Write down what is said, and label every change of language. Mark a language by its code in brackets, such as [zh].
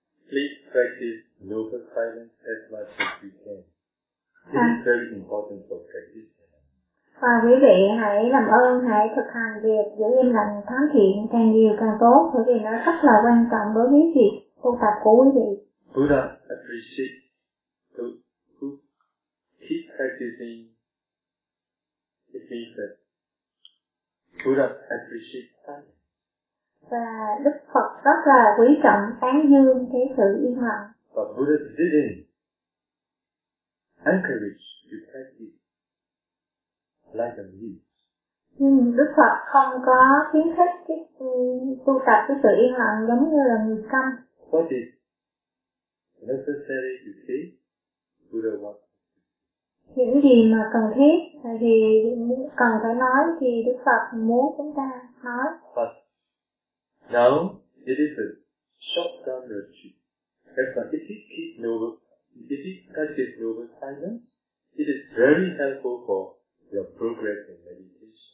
[en] Please practice noble silence as much as you can. It is very important for practice. [vi] Và quý vị hãy làm ơn, hãy thực hành việc giữ im lặng thánh thiện càng nhiều càng tốt, bởi vì nó rất là quan trọng đối với việc tu tập của quý vị. [en] Buddha appreciate those who keep practicing. It means that Buddha appreciate silence. [vi] Và Đức Phật rất là quý trọng tán dương cái sự im lặng. [en] But Buddha didn't encourage to practice. Like a leaf. [vi] Đức Phật không có khuyến khích cái tu tập cái sự yên lặng giống như là người câm. [en] What is necessary to say? Buddha wants. [vi] Những gì mà cần thiết thì cần phải nói thì Đức Phật muốn chúng ta nói. [en] But now it is a short-term retreat. That's why if you keep noble, If you practice noble silence, it is very helpful for your progress in meditation.